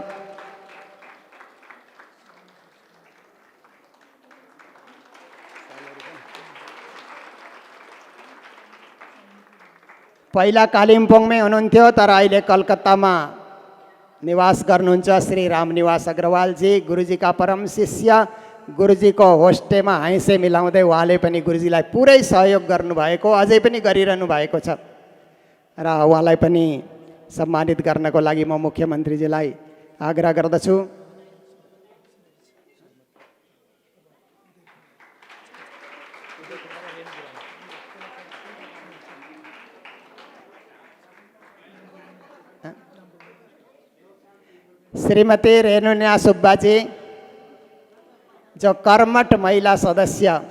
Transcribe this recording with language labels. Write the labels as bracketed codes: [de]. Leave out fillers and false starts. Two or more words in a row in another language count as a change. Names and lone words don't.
[ne] पहिला कालिम्पोङमै हुनुहुन्थ्यो तर अहिले कलकत्तामा निवास गर्नुहुन्छ श्री रामनिवास अग्रवालजी, गुरुजीका परम शिष्य। गुरुजीको होस्टेमा हैँसे मिलाउँदै उहाँले पनि गुरुजीलाई पुरै सहयोग गर्नुभएको, अझै पनि गरिरहनु भएको छ र उहाँलाई पनि सम्मानित गर्नको लागि म मुख्यमन्त्रीजीलाई आग्रह गर्दछु। श्रीमती रेणुन्या सुब्बाजी जो कर्मठ महिला सदस्य,